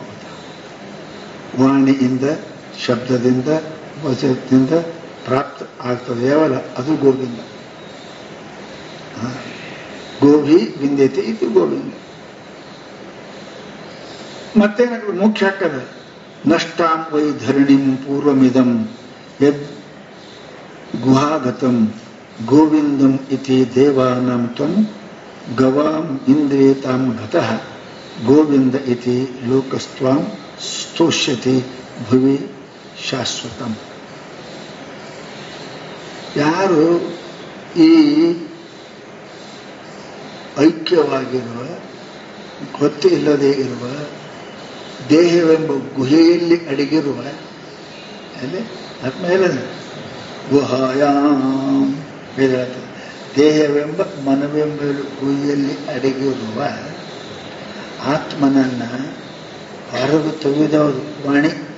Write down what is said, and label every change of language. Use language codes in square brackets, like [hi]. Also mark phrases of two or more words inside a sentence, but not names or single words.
[kn] ವಾಣಿಯಿಂದ, ಶಬ್ದದಿಂದ, ವಚನದಿಂದ ಪ್ರಾಪ್ತ ಆಗ್ತದೆ ಯಾವಲ್ಲ ಅದು ಗೋವಿಂದ. [sa] ಗೋಭಿ ವಿಂದ್ಯತೆ [kn] ಇದು ಗೋವಿಂದ. ಮತ್ತೇನಾಗ್ತದೆ? ಮುಖ್ಯ ಆಗ್ತದೆ. [sa] ನಷ್ಟಾಂ ವೈ ಧರಣಿಂ ಪೂರ್ವಮಿದಂ ಯದ್ ಗುಹಾಗತಂ ಗೋವಿಂದಂ ಇತಿ ದೇವಾನಾಂ ತ್ವಂ ಗವಾಂ ಇಂದ್ರಿಯತಾಂ ಗತಃ ಗೋವಿಂದ ಇತಿ ಲೋಕಸ್ತ್ವಾಂ ಸ್ತೋಷ್ಯತಿ ಭುವಿ ಶಾಶ್ವತಂ. [kn] ಯಾರು ಈ ಐಕ್ಯವಾಗಿರುವ, ಗೊತ್ತೇ ಇಲ್ಲದೆ ಇರುವ, ದೇಹವೆಂಬ ಗುಹೆಯಲ್ಲಿ ಅಡಗಿರುವ, ಅಲ್ಲಿ ಆತ್ಮೇಲೆ ಗುಹಾಯಾಮ್ ದೇಹವೆಂಬ ಮನವೆಂಬ ಗುಹೆಯಲ್ಲಿ ಅಡಗಿರುವ ಆತ್ಮನನ್ನ ಹೊರಗೆ ತೆಗೆದವರು ವಾಣಿ.